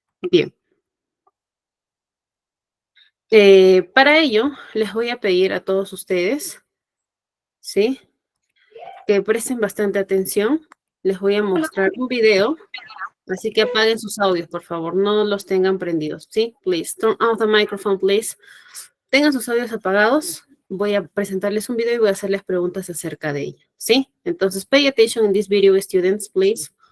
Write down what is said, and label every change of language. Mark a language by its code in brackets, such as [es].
[es] Bien. Para ello, les voy a pedir a todos ustedes, ¿sí?, que presten bastante atención. Les voy a mostrar un video. Así que apaguen sus audios, por favor, no los tengan prendidos, ¿sí? [en] Please, turn off the microphone, please. [es] Tengan sus audios apagados. Voy a presentarles un video y voy a hacerles preguntas acerca de ello, ¿sí? Entonces, [en] pay attention in this video, students, please.